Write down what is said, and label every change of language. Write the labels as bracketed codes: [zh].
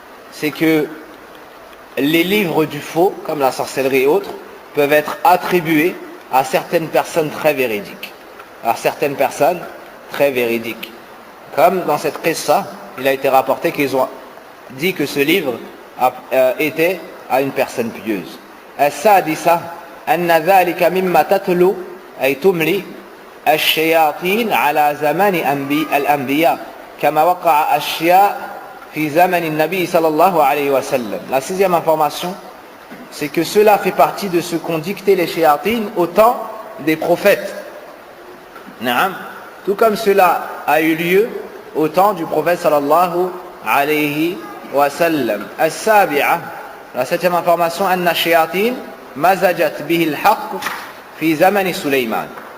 [fr] C'est que les livres du faux, comme la sorcellerie et autres, peuvent être attribués à certaines personnes très véridiques. À certaines personnes très véridiques. Comme dans cette qissa, il a été rapporté qu'ils ont dit que ce livre était à une personne pieuse. [ar] السادسة أن ذلك مما تتلو أي تملي الشياطين على زمن الأنبياء كما وقع أشياء في زمن النبي صلى الله عليه وسلم. [fr] La sixième information, c'est que cela fait partie de ce qu'ont dicté les shayatines au temps des prophètes. Naam. Tout comme cela a eu lieu au temps du prophète sallallahu alayhi wa sallam. [ar] As-sabi'a, [fr] la septième information, [ar] anna shayatin mazajat bihi al-haqq fi zamani Suleyman.